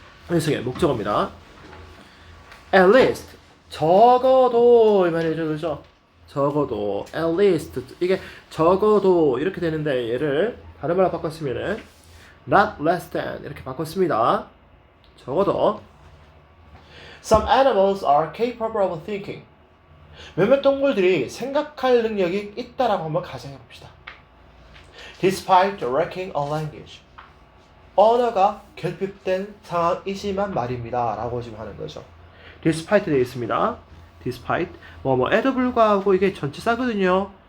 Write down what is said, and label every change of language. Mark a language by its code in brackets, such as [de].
[ko] 인승의 목적어입니다. [en] At least, [ko] 적어도 이 말이죠, 그죠? 적어도 [en] at least, [ko] 이게 적어도 이렇게 되는데 얘를 다른 말로 바꿨으면은 [en] not less than [ko] 이렇게 바꿨습니다. 적어도 [en] some animals are capable of thinking. [ko] 몇몇 동물들이 생각할 능력이 있다라고 한번 가정해 봅시다. [en] Despite lacking a language. [ko] 언어가 결핍된 상황이지만 말입니다. 라고 지금 하는 거죠. Despite 되어 있습니다. Despite 에도 불구하고 이게 전치사거든요.